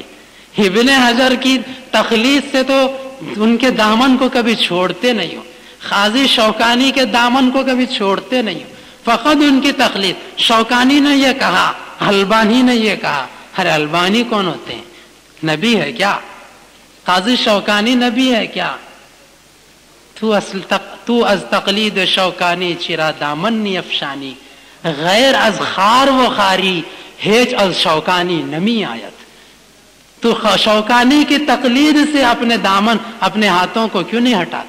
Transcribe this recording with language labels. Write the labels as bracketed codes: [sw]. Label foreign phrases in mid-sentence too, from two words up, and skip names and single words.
[ur] ابن حجر کی تقلید سے تو ان کے دامن کو کبھی چھوڑتے نہیں ہو، قاضی شوکانی کے دامن کو کبھی چھوڑتے نہیں ہو، فقط ان کی تقلید۔ شوکانی نے یہ کہا، البانی نے یہ کہا، ارے البانی کون ہوتے ہیں؟ نبی ہے کیا؟ قاضی شوکانی نبی ہے کیا؟ [fa] تو از تقلید شوکانی چرا دامن نی افشانی، غیر از خار و خاری ہیچ از شوکانی نمی آیت۔ [ur] تو شوکانی کی تقلید سے اپنے دامن اپنے ہاتھوں کو کیوں نہیں ہٹاتا؟